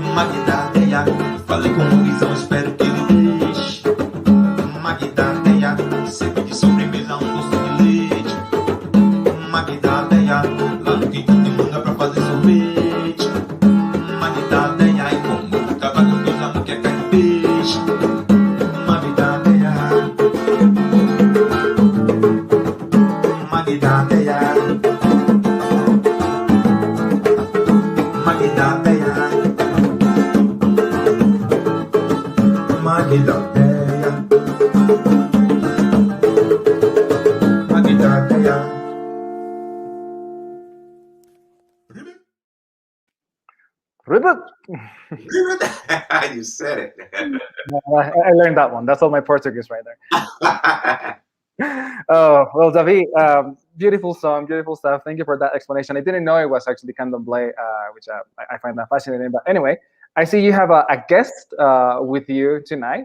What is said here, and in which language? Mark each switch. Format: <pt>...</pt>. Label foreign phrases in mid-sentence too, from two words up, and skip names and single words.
<pt>Magida Deya, falei com o Guizão, espero que ele deixe. Magida Deya, sempre de sobremesa um doce de leite. Magida Deya, lá no quinto tem manga pra fazer sorvete. Magida Deya, e como ficava gostosa a muqueca de peixe. Magida Deya, Magida Deya, Magida Deya, Magida Deya, Magida Deya.</pt> <en>Ribbit. You said it. I learned that one. That's all my Portuguese right there. Oh, well, Davi, beautiful song, beautiful stuff. Thank you for that explanation. I didn't know it was actually candomblé, which I find that fascinating. But anyway, I see you have a guest with you tonight.</en>